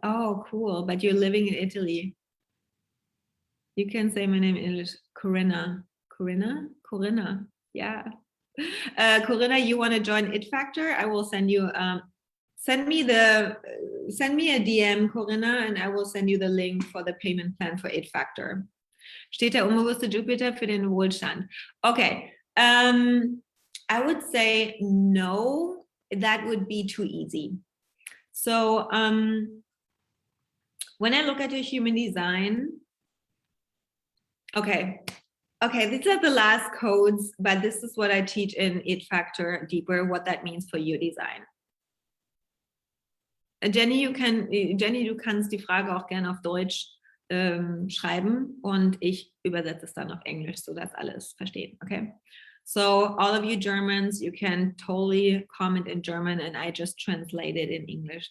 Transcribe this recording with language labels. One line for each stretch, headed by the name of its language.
English: Oh, cool, but you're living in Italy. You can say my name in English, Corinna. Corinna, yeah. Corinna, you want to join It Factor? I will send you, send me a DM, Corinna, and I will send you the link for the payment plan for It Factor.
German: Steht der unbewusste Jupiter für den Wohlstand?
English: Okay. I would say no, that would be too easy. So when I look at your human design, okay, these are the last codes, but this is what I teach in It Factor Deeper, what that means for your design.
German: Jenny, du kannst die Frage auch gerne auf Deutsch schreiben und ich übersetze es dann auf Englisch, sodass alles verstehen, okay?
English: So all of you Germans, you can totally comment in German and I just translate it in English.